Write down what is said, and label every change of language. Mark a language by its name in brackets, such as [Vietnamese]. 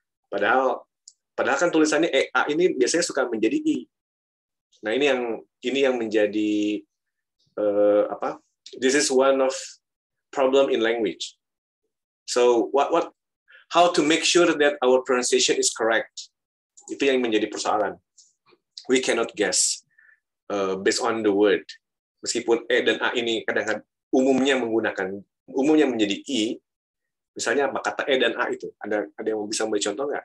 [Indonesian] Padahal kan tulisannya A ini biasanya suka menjadi I. Nah, ini yang menjadi apa? [English] This is one of problem in language. So how to make sure that our pronunciation is correct? [Indonesian] Itu yang menjadi persoalan. [English] We cannot guess based on the word. [Indonesian] Meskipun E dan A ini kadang-kadang umumnya menjadi I. Misalnya apa kata E dan A itu? Ada yang bisa memberi contoh nggak?